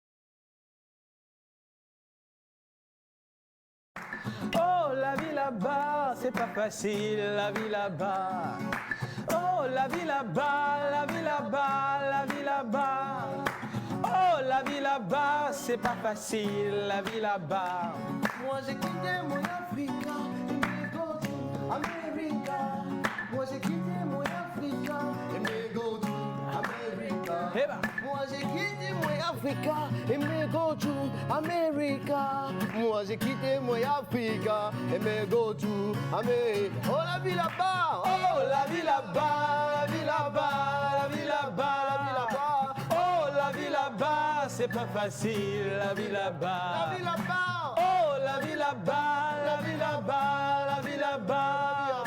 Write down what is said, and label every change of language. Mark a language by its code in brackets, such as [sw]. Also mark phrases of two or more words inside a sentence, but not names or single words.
[fr] la vie là-bas. c'est pas facile, la vie là-bas. Oh, la vie là-bas, la vie là-bas, la vie là-bas. Oh, la vie là-bas, c'est pas facile, la vie là-bas. Moi j'ai quitté mon Africa, et [en] me go to America. [fr] Moi j'ai quitté mon Africa, et [en] me go to America. [fr] Eh ben. Moi j'ai quitté mon Africa, et [en] me go to America. [fr] Moi j'ai quitté mon Africa, et [en] me go to America. [fr] Oh la vie là-bas, Oh, la vie là-bas, la vie là-bas, la vie là-bas, la vie là-bas. Oh, la vie là-bas, c'est pas facile, la vie là-bas. la vie là-bas. Oh, la vie là-bas, la vie là-bas, la vie là-bas.